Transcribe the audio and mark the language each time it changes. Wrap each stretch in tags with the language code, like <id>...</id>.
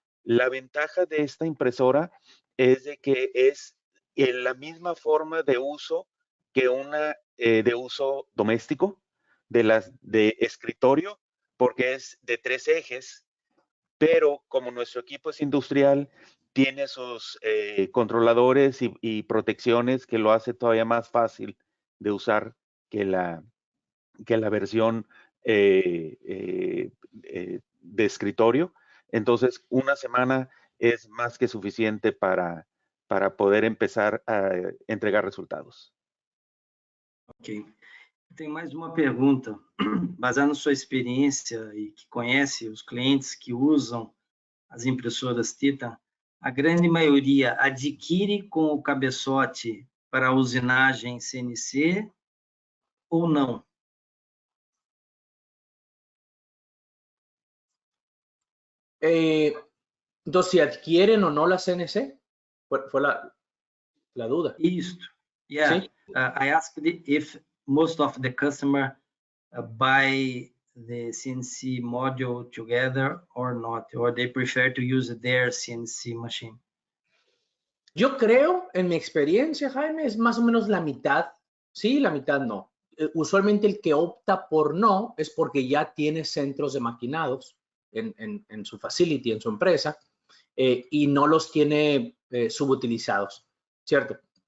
<es>La ventaja de esta impresora es de que es en la misma forma de uso que una de uso doméstico, de escritorio, porque es de 3 ejes, pero como nuestro equipo es industrial, tiene sus controladores y protecciones que lo hace todavía más fácil de usar que la versión de escritorio. Entonces, 1 semana es más que suficiente para poder empezar a entregar resultados.</es> <pt>Ok. Tem mais uma pergunta. Baseado na sua experiência e que conhece os clientes que usam as impressoras Titan, a grande maioria adquire com o cabeçote para usinagem CNC ou não?</pt> <es>Entonces, si adquieren o no la CNC, fue la duda.</es> <pt>Isto.</pt> <en>Yeah.</en> <es>Sí.</es> <en>I asked if most of the customer buy the CNC module together or not, or they prefer to use their CNC machine.</en> <es>Yo creo, en mi experiencia, Jaime, es más o menos la mitad. Sí, la mitad no. Usualmente el que opta por no es porque ya tiene centros de maquinados en su facility, en su empresa, y no los tiene subutilizados, ¿cierto?</es>